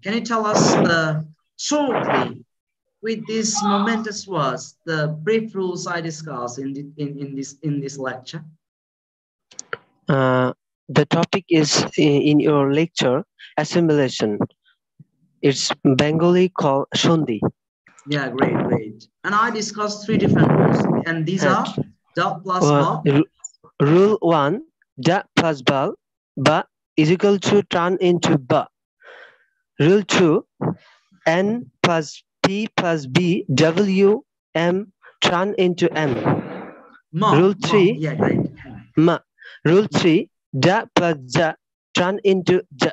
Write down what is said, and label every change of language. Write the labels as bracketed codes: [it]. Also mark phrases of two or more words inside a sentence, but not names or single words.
[en] Can you tell us shortly with these momentous words the brief rules I discussed in this lecture? The topic is in your lecture assimilation. It's Bengali called Shundi. Yeah, great. And I discussed 3 different rules, and these are dot plus ba. Rule 1, da plus ba is equal to turn into ba. Rule 2, n plus p plus b w m turn into m. Rule 3, yeah, great. Rule 3, da plus ja turn into ja.